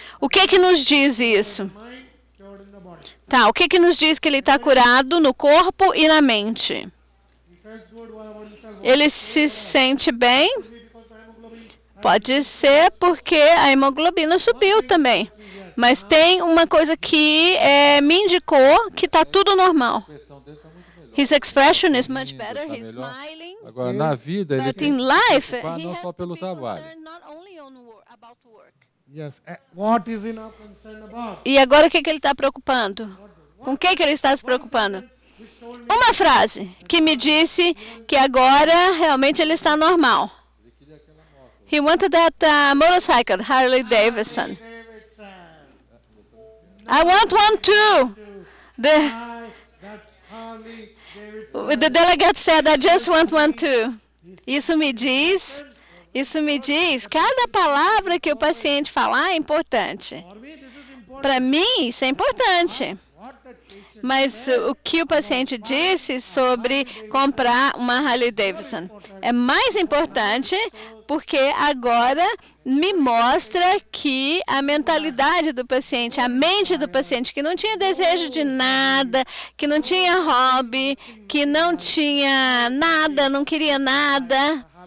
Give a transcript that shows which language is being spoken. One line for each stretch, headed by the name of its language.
Portuguese: O que nos diz isso? Tá, o que nos diz que ele está curado no corpo e na mente? Ele se sente bem? Pode ser porque a hemoglobina subiu também. Mas tem uma coisa que me indicou que está tudo normal.
English: His expression is much better, he's smiling.
Portuguese: Agora, na vida, ele
English: But in life, he
Portuguese: não
English: has
Portuguese: só pelo
English: to be
Portuguese: trabalho.
English: concerned not only about work. Yes. What is he now concerned about?
Portuguese: E agora o que ele está preocupando? Com o que ele está se preocupando? Uma frase que me disse que agora realmente ele está normal.
English: He wanted that motorcycle, Harley Davidson. I want one too. The delegate said, I just want one too.
Portuguese: Isso me diz, cada palavra que o paciente falar é importante. Para mim, isso é importante. Mas o que o paciente disse sobre comprar uma Harley Davidson é mais importante porque agora me mostra que a mentalidade do paciente, a mente do paciente, que não tinha desejo de nada, que não tinha hobby, que não tinha nada, não queria nada.